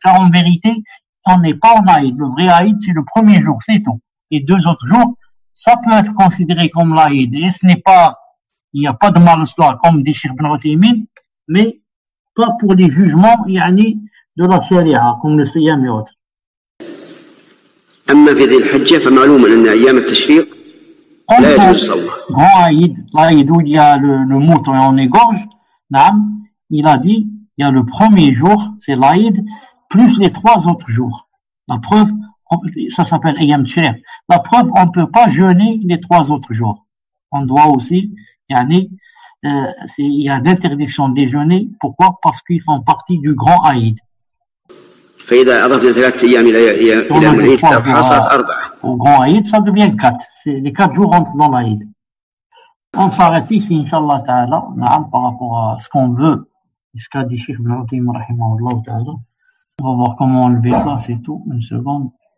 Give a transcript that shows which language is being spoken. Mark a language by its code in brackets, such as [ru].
[fr] Car en vérité, on n'est pas en Aïd. Le vrai Aïd, c'est le 1er jour, c'est tout. Et 2 autres jours, ça peut être considéré comme l'Aïd. Et ce n'est pas, il n'y a pas de mal-espoir, comme dit Cheikh Ibn Uthaymin, mais pas pour les jugements, de la charia, comme le siyam et autres. [ar] أما في ذي الحجة فمعلوم أن أيام التشريق لا يجوز صومها. [fr] Grand Aïd, l'Aïd où il y a le mouton et on égorge, il a dit, il y a le 1er jour, c'est l'Aïd, plus les 3 autres jours. La preuve, ça s'appelle Ayam Tshriq. La preuve, on ne peut pas jeûner les 3 autres jours. On doit aussi, il y a l'interdiction de déjeuner. Pourquoi? Parce qu'ils font partie du grand Aïd. [ar] فإذا أضفنا 3 أيام إلى العيد صارت 4. [fr] Au grand Aïd, ça devient 4. Les 4 jours rentrent dans l'Aïd. On s'arrête ici, Inch'Allah Ta'ala, par rapport à ce qu'on veut. Ce qu'a dit Cheikh Ibn Uthaymin, rahimahullah Ta'ala. On va voir comment enlever ça, c'est tout. Une seconde.